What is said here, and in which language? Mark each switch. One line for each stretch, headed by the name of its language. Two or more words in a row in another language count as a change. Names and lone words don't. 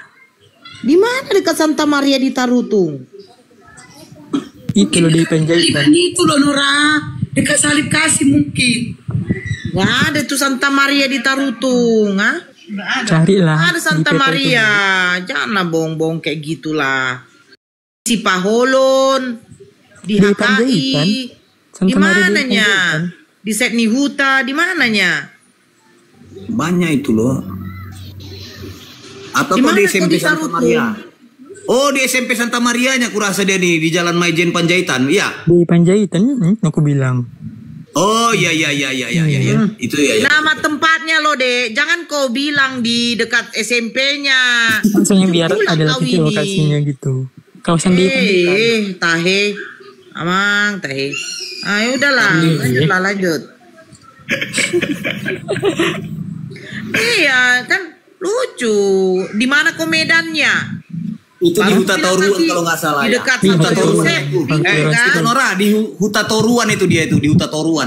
Indonesian: Di mana dekat Santa Maria di Tarutung? Itu loh di Panjaitan. Itu loh Nora. Dekat salib kasih mungkin. Nggak ada tuh Santa Maria di Tarutung, ah? Carilah. Ada Santa Maria. Janganlah bohong-bohong kayak gitulah. Si Paholon di HKI. Di mananya? Di Setni Huta, di mananya? Banyak itu loh. Atau kok di SMP Santa Maria? Oh, di SMP Santa Marianya kurasa dia nih di Jalan Maijen Panjaitan, iya. Di Panjaitan, aku bilang. Oh iya. Itu ya. Nama tempatnya loh, Dek. Jangan kau bilang di dekat SMP-nya. Maksudnya biar ada titik lokasinya gitu. Kawasan di
Batak Toba: tahe. Amang, tahe.
Indonesian: Ah, udahlah, lanjut. Iya, kan lucu. Di mana komedannya? Itu di Huta Toruan kalau nggak salah. Di dekat Huta Toruan. Itu Nora di Huta Toruan itu dia itu di Huta Toruan.